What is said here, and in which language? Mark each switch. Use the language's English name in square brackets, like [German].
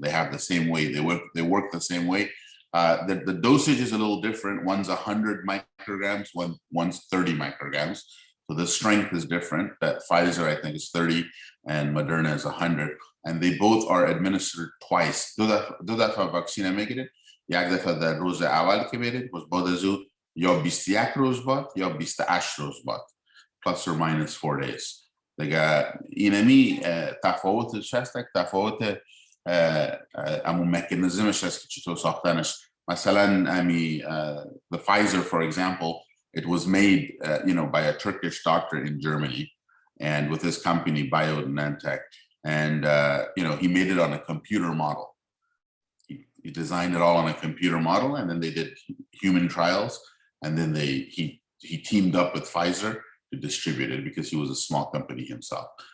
[English] They have the same way, they work the same way. The dosage is a little different. One's 100 micrograms, one's 30 micrograms. So the strength is different. That Pfizer, I think, is 30 and Moderna is 100. And they both are administered twice. [Persian] دو دفعه واکسین میگیرید. یک دفعه در روز اول که میرید باز از او یا 21 روز بعد یا 28 روز بعد. [English] Plus or minus 4 days. [Persian] دیگه اینمی تفاوتش هست. تفاوت همون مکانیزمش هست که چطور ساختنش. مثلا [English] the Pfizer, for example, it was made by a Turkish doctor in Germany and with his company BioNTech. And he made it on a computer model. He designed it all on a computer model, and then they did human trials, and then he teamed up with Pfizer to distribute it because he was a small company himself.